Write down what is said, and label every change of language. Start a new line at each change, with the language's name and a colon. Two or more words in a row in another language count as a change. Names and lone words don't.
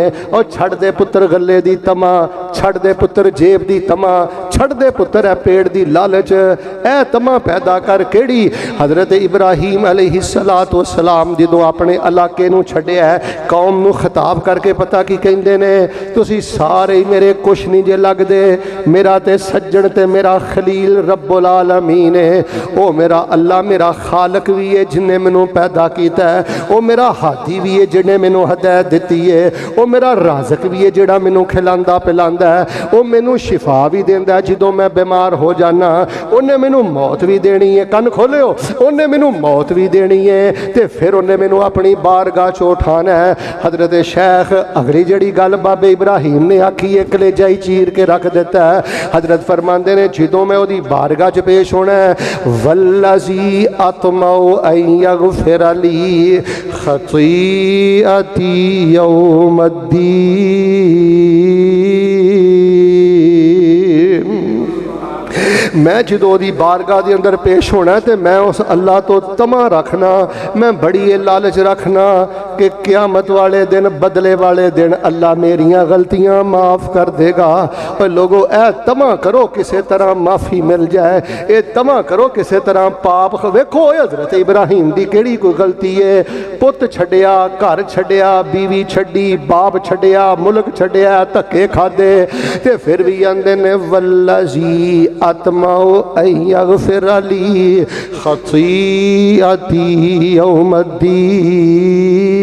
Punjabi: اور چھڈ دے پتر گلے دی طمع، چھڈ دے پتر جیب دی طمع، چھڈ دے پتر ہے پیڑ دی لالچ. اے طمع پیدا کر کیہڑی. حضرت ابراہیم
Arabic: عليه الصلاة والسلام
Punjabi: جدوں اپنے علاقے نوں چھڈیا، قوم نوں خطاب کرکے پتہ کی کہندے نے، تسی سارے ہی میرے کجھ نہیں جے لگدے، میرا تے سجن تے میرا خلیل
Arabic: رب العالمين
Punjabi: ہے. او میرا اللہ میرا خالق بھی ہے جنہیں مینوں پیدا کیا ہے، او میرا ہادی بھی ہے جنہیں مینوں ہدایت دی ہے، او میرا رازق بھی ہے جیہڑا مینوں کھلاندا پلاندا ہے، او مینوں شفا بھی دیندا ہے جدوں میں بیمار ہو جانا، انہیں مینوں موت بھی دینی ہے. کن کھولیو، انہیں مینوں موت بھی دینی ہے تے فیر انہیں مینوں اپنی بارگاہ چوں اٹھانا ہے. حضرت شیخ اگلی جیہڑی گل بابے ابراہیم نے آکھی ہے، کلیجا ہی چیر کے رکھ دتا ہے. حضرت فرماتے نے، جدوں میں اوہدی بارگاہ چ پیش ہونا ہے,
Arabic: والذي أطمع أن يغفر لي خطيئتي يوم الدين.
Punjabi: میں جدوں دی بارگاہ کے اندر پیش ہونا تو میں اس اللہ تو طمع رکھنا، میں بڑی یہ لالچ رکھنا کہ قیامت والے دن، بدلے والے دن اللہ میریاں غلطیاں معاف کر دے گا.
Urdu: اور لوگوں اے طمع کرو کسی طرح معافی مل جائے، یہ طمع کرو کسی طرح پاپ.
Punjabi: ویکھو حضرت ابراہیم کی کیہڑی کوئی غلطی ہے، پت چھڈیا، گھر چھڈیا، بیوی چھڈی، باپ چھڈیا، ملک چھڈیا، دھکے کھادے، تے فیر بھی آندے نے
Arabic: والذي أطمع أن يغفر لي خطيئتي يوم الدين.